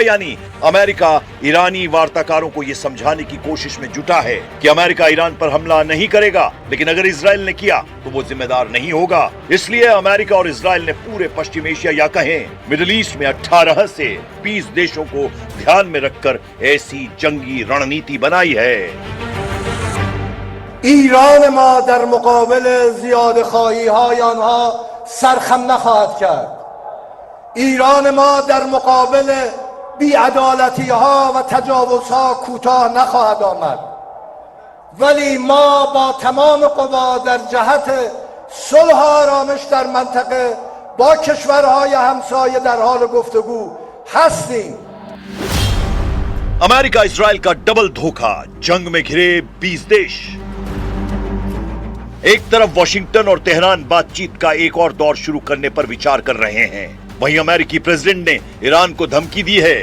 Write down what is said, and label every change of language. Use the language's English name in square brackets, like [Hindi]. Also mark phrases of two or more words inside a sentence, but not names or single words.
[Hindi] यानी अमेरिका ईरानी वार्ताकारों को यह समझाने की कोशिश में जुटा है कि अमेरिका ईरान पर हमला नहीं करेगा, लेकिन अगर इजराइल ने किया तो वो जिम्मेदार नहीं होगा। इसलिए अमेरिका और इजराइल ने पूरे पश्चिम एशिया या कहें मिडिल ईस्ट में 18 से 20 देशों को ध्यान में रखकर ऐसी जंगी रणनीति बनाई है। [Persian] ایران ما در مقابل زیادخواهی های آنها سرخم نخواهد کرد. ایران ما در مقابل بی‌عدالتی ها و تجاوز ها کوتاه نخواهد آمد. ولی ما با تمام قوا در جهت صلح و آرامش در منطقه با کشورهای همسایه در حال گفتگو هستیم. [Hindi] अमेरिका इजराइल का डबल धोखा, जंग में घिरे 20 देश। एक तरफ वॉशिंगटन और तेहरान बातचीत का एक और दौर शुरू करने पर विचार कर रहे हैं, वहीं अमेरिकी प्रेसिडेंट ने ईरान को धमकी दी है।